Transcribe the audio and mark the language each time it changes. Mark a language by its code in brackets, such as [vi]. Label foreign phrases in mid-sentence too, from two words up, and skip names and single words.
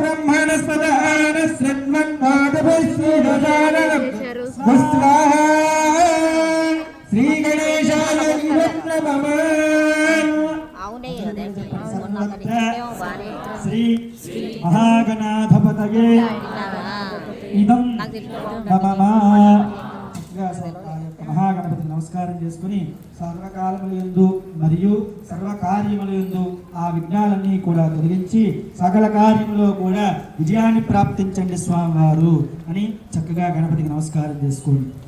[sa] ब्रह्मणस्पदानशृण्वन्नोतमस्यवधानम् स्वाहा श्रीगणेशाय इदं नमः श्री महागणाधिपतये ఇదం నమః. [te] మహాగణపతి నమస్కారం చేసుకుని సర్వకాలములందు మరియు సర్వకార్యములందు ఆ విఘ్నాలన్నీ కూడా తొలగించి సకల కార్యములో కూడా విజయాన్ని ప్రాప్తించండి స్వామివారు అని చక్కగా గణపతికి నమస్కారం చేసుకోండి.